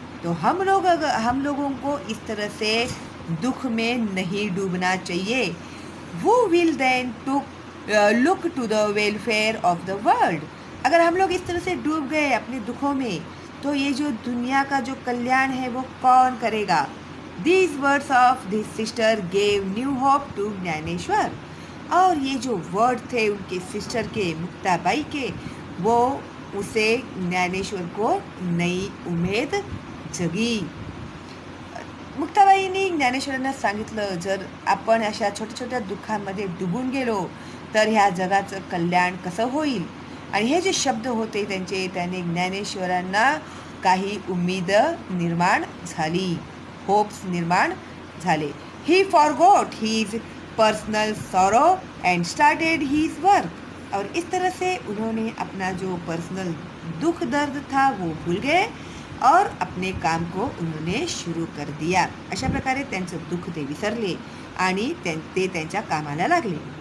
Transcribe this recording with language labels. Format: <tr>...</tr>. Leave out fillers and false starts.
<hi>तो हम लोगों को इस तरह से दुख में नहीं डूबना चाहिए।</hi> <en>वो will then to look to the welfare of the world.</en> <hi>अगर हम लोग इस तरह से डूब गए अपने दुखों में, तो ये जो दुनिया का जो कल्याण है वो कौन करेगा?</hi> <en>These words of this sister gave new hope to Gyaneshwar.</en> <hi>और ये जो वर्ड थे उनके सिस्टर के, मुक्ताबाई के, वो उसे ज्ञानेश्वर को नई उमेद जगी।</hi> <mr>मुक्ताबाईंनी ज्ञानेश्वरांना सांगितलं, जर आपण अशा छोट्या छोट्या दुःखामध्ये डुबून गेलो तर ह्या जगाचं कल्याण कसं होईल। आणि हे जे शब्द होते त्यांचे, त्याने ज्ञानेश्वरांना काही उमेद निर्माण झाली, होप्स निर्माण झाले।</mr> <en>He forgot his personal sorrow and started his work.</en> <hi>और इस तरह से उन्होंने अपना जो पर्सनल दुख दर्द था वो भूल गए और अपने काम को उन्होंने शुरू कर दिया।</hi> <mr>अशा प्रकारे त्यांचं दुःख ते विसरले आणि ते त्यांच्या कामाला लागले।</mr>